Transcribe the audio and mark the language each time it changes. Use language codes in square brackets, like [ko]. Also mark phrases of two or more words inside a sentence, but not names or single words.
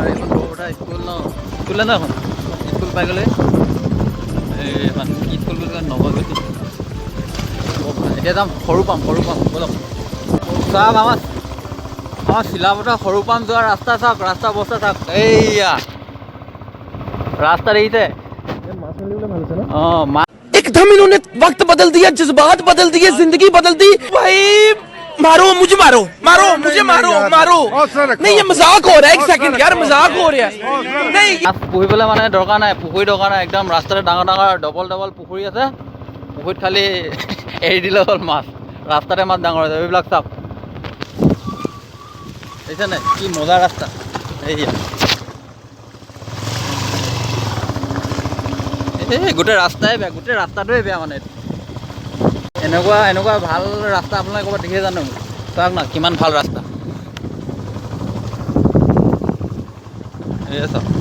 [as] এইখন বৰপথাৰ স্কুল ন এখন স্কুল পাই গ'লে এইখন কি স্কুল বুলি কয় নৱজ্যোতি এতিয়া যাম সৰু পাম বলক চাওক আমাৰ চিলাপথাৰ সৰু পাম যোৱাৰ ৰাস্তা চাওক ৰাস্তা অৱস্থা চাওক এইয়া ৰাস্তা দেখিছে অঁ [hi] एकदम इन्होंने वक्त बदल दिया जज्बात बदल दिए जिंदगी बदल दी भाई मारो मुझे मारो नहीं ये मजाक हो रहा है एक सेकंड यार मजाक हो रहा है नहीं [as] পুহিবলৈ মানে দৰকাৰ নাই পুখুৰী দৰকাৰ নাই একদম ৰাস্তাতে ডাঙৰ ডবল পুখুৰী আছে পুখুৰীত খালি এৰি দিলে হ'ল মাছ ৰাস্তাতে মাছ ডাঙৰ হৈছে এইবিলাক চাওক দেখিছে নাই কি মজা ৰাস্তা এইয়া এই গোটেই ৰাস্তাই বেয়া গোটেই ৰাস্তাটোৱে বেয়া মানে এনেকুৱা ভাল ৰাস্তা আপোনালোকে ক'ৰবাত দেখিছে জানো চাওক না কিমান ভাল ৰাস্তা এই চাওক